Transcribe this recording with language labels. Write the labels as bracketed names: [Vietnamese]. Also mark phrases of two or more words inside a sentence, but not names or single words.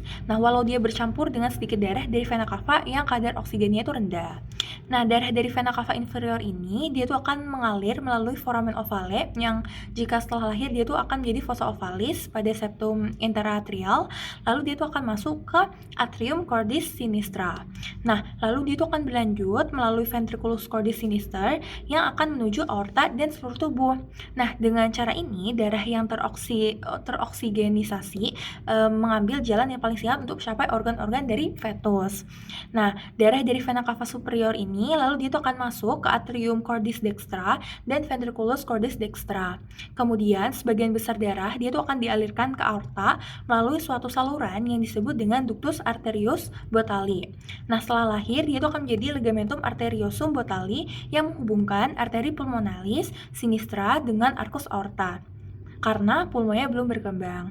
[Indonesian] Nah, walau dia bercampur dengan sedikit darah dari [Latin] vena cava [Indonesian] yang kadar oksigennya itu rendah. Nah, darah dari [Latin] vena cava inferior [Indonesian] ini dia tuh akan mengalir melalui [Latin] foramen ovale [Indonesian] yang jika setelah lahir dia tuh akan menjadi [Latin] fossa ovalis [Indonesian] pada [Latin] septum interatrial, [Indonesian] lalu dia tuh akan masuk ke [Latin] atrium cordis sinistra. [Indonesian] Nah, lalu dia itu akan berlanjut melalui [Latin] ventriculus cordis sinister [Indonesian] yang akan menuju aorta dan seluruh tubuh. Nah, dengan cara ini darah yang teroksigenisasi mengambil jalan yang paling siap untuk mencapai organ-organ dari fetus. Nah, darah dari [Latin] vena cava superior [Indonesian] ini lalu dia itu akan masuk ke [Latin] atrium cordis dextra [Indonesian] dan [Latin] ventriculus cordis dextra. [Indonesian] Kemudian, sebagian besar darah dia itu akan dialirkan ke aorta melalui suatu saluran yang disebut dengan [Latin] ductus arterius botali. [Indonesian] Nah, setelah lahir dia itu akan menjadi [Latin] ligamentum arteriosum botali [Indonesian] yang menghubungkan [Latin] arteri pulmonalis sinistra [Indonesian] dengan [Latin] arcus aorta [Indonesian] karena pulmonya belum berkembang.